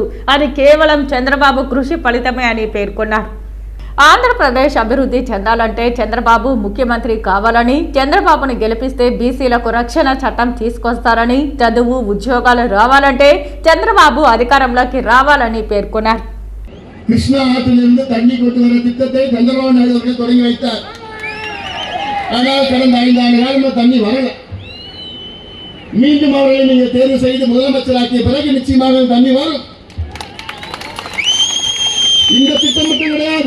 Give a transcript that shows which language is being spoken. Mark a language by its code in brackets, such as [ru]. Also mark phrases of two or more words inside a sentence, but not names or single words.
[te] అది కేవలం చంద్రబాబు కృషి ఫలితమే అని పేర్కొన్నారు. ఆంధ్రప్రదేశ్ అభివృద్ధి చెందాలంటే చంద్రబాబు ముఖ్యమంత్రి కావాలని, చంద్రబాబును గెలిపిస్తే బీసీలకు రక్షణ చట్టం తీసుకొస్తారని, చదువు ఉద్యోగాలు రావాలంటే చంద్రబాబు அധിகாரம்లోకి రావాలని పేర్కొన్నారు. [ta] கிருஷ்ணா ஆற்றிலிருந்து தண்ணி கொண்டு வர திட்டத்தை சந்திரபாபு நாயுடு அவர்கள் தொடங்கி வைத்தார். ஆனால் கடந்த 5 ஆண்டு காலமாக தண்ணி வரல. மீண்டும் அவர்களை நீங்கள் தேர்வு செய்து முதலமைச்சராக்கிய பிறகு நிச்சயமாக தண்ணி வரும். இந்த திட்டம் மட்டும் கிடையாது.